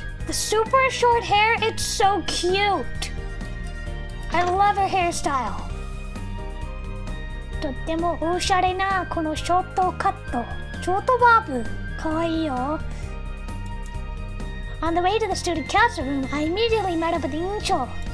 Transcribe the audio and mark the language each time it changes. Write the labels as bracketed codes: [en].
[en] The super short hair, it's so cute. I love her hairstyle. [ja] とってもおしゃれなこのショートカット、ショートバーブ、かわいいよ。 [en] On the way to the student council room, I immediately met up with Incho.